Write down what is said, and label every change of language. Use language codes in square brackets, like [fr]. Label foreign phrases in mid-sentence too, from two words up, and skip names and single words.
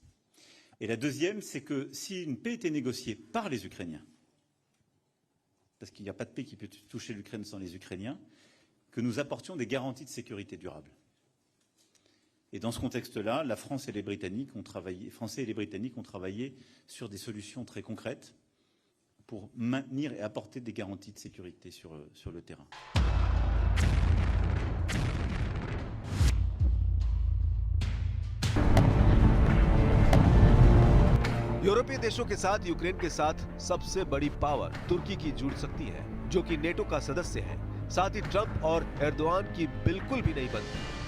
[fr] Et la deuxième, c'est que si une paix était négociée par les Ukrainiens, parce qu'il n'y a pas de paix qui peut toucher l'Ukraine sans les Ukrainiens, que nous apportions des garanties de sécurité durable. Et dans ce contexte-là, la France et les Britanniques ont travaillé, Français et les Britanniques ont travaillé sur des solutions très concrètes pour maintenir et apporter des garanties de sécurité sur le terrain. [hi] यूरोपीय देशों के साथ यूक्रेन के साथ सबसे बड़ी पावर तुर्की की जुड़ सकती है, जो कि नेटो का सदस्य है। साथ ही ट्रंप और एर्दोआन की बिल्कुल भी नहीं बनती।